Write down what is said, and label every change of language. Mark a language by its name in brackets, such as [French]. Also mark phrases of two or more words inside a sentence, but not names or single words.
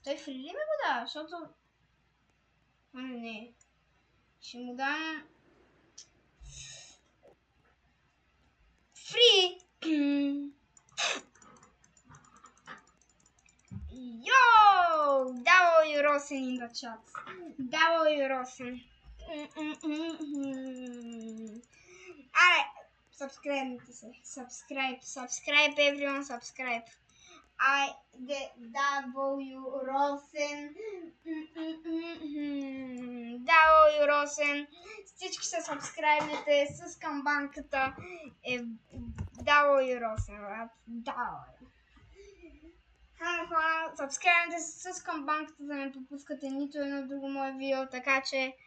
[Bulgarian] Той фри ли ме го дава? Защото... не. Ще му дам... Фри! Йоу! [English] W Росен in the chat. W Росен. [Bulgarian] Аре! Subscribe се. [English] Subscribe everyone, subscribe. W Росен. W Росен. [Bulgarian] Всички се сабскрайбнете с камбанката. W Росен, брат. Хора, сабскрайбнете се с камбанката, за да не пропускате нито едно друго мое видео.